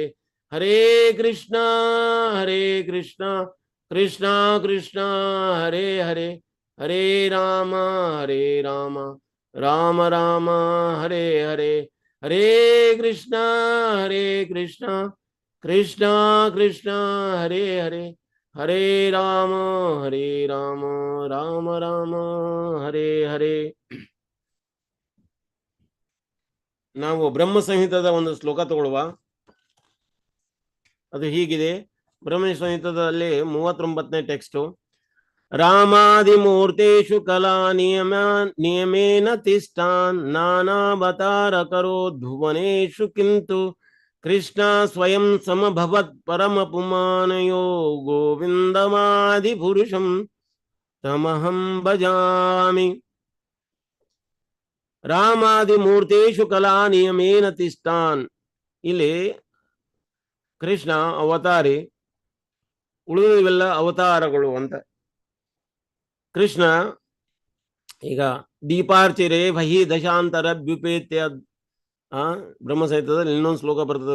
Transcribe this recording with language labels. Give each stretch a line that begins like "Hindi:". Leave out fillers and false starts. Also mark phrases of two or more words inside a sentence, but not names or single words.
Sanskrit: ಹರೇ ಕೃಷ್ಣ ಕೃಷ್ಣ ಕೃಷ್ಣ ಹರೇ ಹರೇ, ಹರೇ ರಾಮ ರಾಮ ರಾಮ ಹರೇ ಹರೇ. ಹರೇ ಕೃಷ್ಣ ಕೃಷ್ಣ ಕೃಷ್ಣ ಹರೇ ಹರೇ, ಹರೇ ರಾಮ ರಾಮ ರಾಮ ಹರೇ ಹರೇ.
Kannada: ನಾವು ಬ್ರಹ್ಮ ಸಂಹಿತದ ಒಂದು ಶ್ಲೋಕ ತಗೊಳ್ಳುವ. ಅದು ಹೀಗಿದೆ. ಬ್ರಹ್ಮ ಸಂಹಿತದಲ್ಲಿ 39ನೇ ಟೆಕ್ಸ್ಟು.
Sanskrit: ರಾಮಾದಿಮೂರ್ತೇಷು ಕಲಾ ನಿಯಮೇನ ತಿಷ್ಠಾನ್ ನಾನಾವತಾರ ಕರೋದ್ ಭುವನೇಷು ಕಿಂತು ಕೃಷ್ಣ ಸ್ವಯಂ ಸಮಭವತ್ ಪರಮ ಪುಮಾನಯೋ ಗೋವಿಂದಮಾದಿ ಪುರುಷಂ ತಮಹಂ ಭಜಾಮಿ. ರಾಮಾದಿ ಮೂರ್ತೇಷು ಕಲಾ ನಿಯಮೇನ ತಿಷ್ಠಾನ್.
Kannada: ಇಲ್ಲಿ ಕೃಷ್ಣ ಅವತಾರಿ, ಉಳಿದವೆಲ್ಲ ಅವತಾರಗಳು ಅಂತ. ಕೃಷ್ಣ ಈಗ
Sanskrit: ದೀಪಾರ್ಚಿರೆ ವಹಿ ದಶಾಂತರ ವ್ಯುಪೇತ್ಯ
Kannada: ಬ್ರಹ್ಮಸಹಿತದಲ್ಲಿ ಇನ್ನೊಂದು ಶ್ಲೋಕ ಬರ್ತದೆ.